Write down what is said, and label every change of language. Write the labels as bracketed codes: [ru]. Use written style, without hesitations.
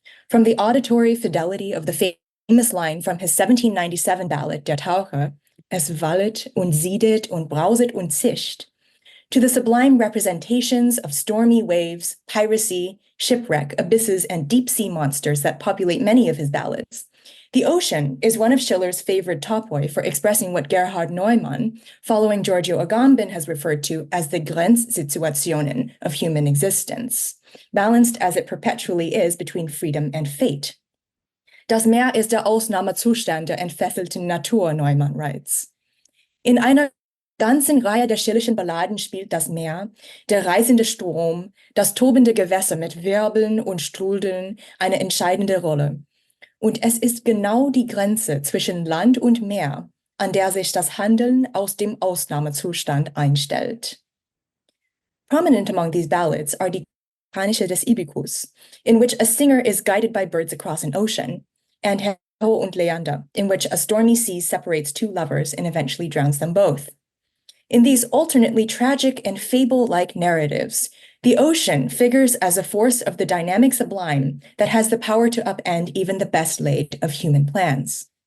[en] From the auditory fidelity of the famous line from his 1797 ballad, Der Taucher, [de] Es wallet und siedet und brauset und zischt, [en] to the sublime representations of stormy waves, piracy, shipwreck, abysses, and deep-sea monsters that populate many of his ballads. The ocean is one of Schiller's favorite topoi for expressing what Gerhard Neumann, following Giorgio Agamben, has referred to as the Grenzsituationen of human existence, balanced as it perpetually is between freedom and fate. [de] Das Meer ist der Ausnahmezustand der entfesselten Natur, [en] Neumann writes. [de] In einer ganzen Reihe der Schillerschen Balladen spielt das Meer, der reißende Strom, das tobende Gewässer mit Wirbeln und Strudeln eine entscheidende Rolle. Und es ist genau die Grenze zwischen Land und Meer, an der sich das Handeln aus dem Ausnahmezustand einstellt. [en] Prominent among these ballads are Die Chronische des Ibicus, in which a singer is guided by birds across an ocean, and Hero und Leander, in which a stormy sea separates two lovers and eventually drowns them both. In these alternately tragic and fable-like narratives, the ocean figures as a force of the dynamic sublime that has the power to upend even the best laid of human plans.